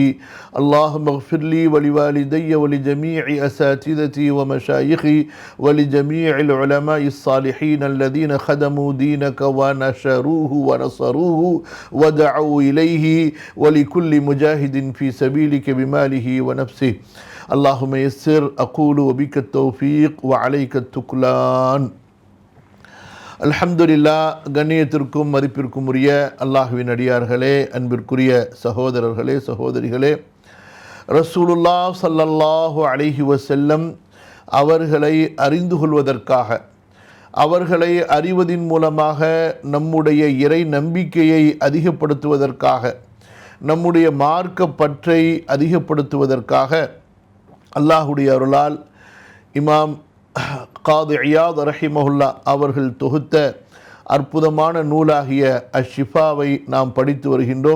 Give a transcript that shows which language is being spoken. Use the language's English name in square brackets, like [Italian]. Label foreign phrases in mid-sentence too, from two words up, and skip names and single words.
[Arabic] اللهم اغفر لي ولوالدي ولجميع أساتذتي ومشايخي ولجميع العلماء الصالحين الذين خدموا دينك ونشروه ونصروه ودعوا إليه، ولكل مجاهد في سبيلك بماله ونفسه. اللهم يسر أقول وبك التوفيق وعليك التكلان. அல்ஹம்துலில்லாஹ். [Tamil] கண்ணியத்திற்கும் மதிப்பிற்கும் உரிய அல்லாஹ்வின் அடியார்களே, அன்பிற்குரிய சகோதரர்களே, சகோதரிகளே, [Arabic] رسول الله صلى الله عليه وسلم [Tamil] அவர்களை அறிந்து கொள்வதற்காக, அவர்களை அறிவதின் மூலமாக நம்முடைய இறை நம்பிக்கையை அதிகப்படுத்துவதற்காக, நம்முடைய மார்க்க பற்றை அதிகப்படுத்துவதற்காக அல்லாஹுடைய அருளால் இமாம் காதி இயாத் ரஹிமஹுல்லா அவர்கள் தொகுத்த அற்புதமான நூலாகிய அஷிஃபாவை நாம் படித்து வருகின்றோம்.